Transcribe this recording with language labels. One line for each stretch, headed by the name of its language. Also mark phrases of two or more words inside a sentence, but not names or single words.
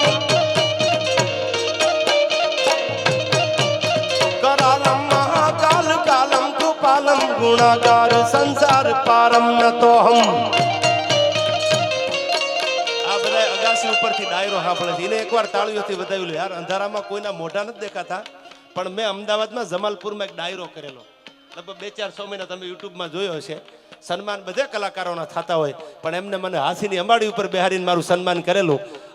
Sanskrit: करालम महाकाल कालम कुपालम गुणाकार संसार पारम
Hindi: न तो हम
Gujarati: ઉપરથી ડાયરો સાંભળે છે. એને એકવાર તાળીઓથી વધાવ્યું યાર. અંધારામાં કોઈના મોઢા નથી દેખાતા, પણ મેં અમદાવાદમાં જમાલપુરમાં એક ડાયરો કરેલો. લગભગ 2-4 મહિના તમે યુટ્યુબમાં જોયો હશે. સન્માન બધે કલાકારોના થતા હોય, પણ એમને મને હાથીની અંબાડી ઉપર બેહારીને મારું સન્માન કરેલું.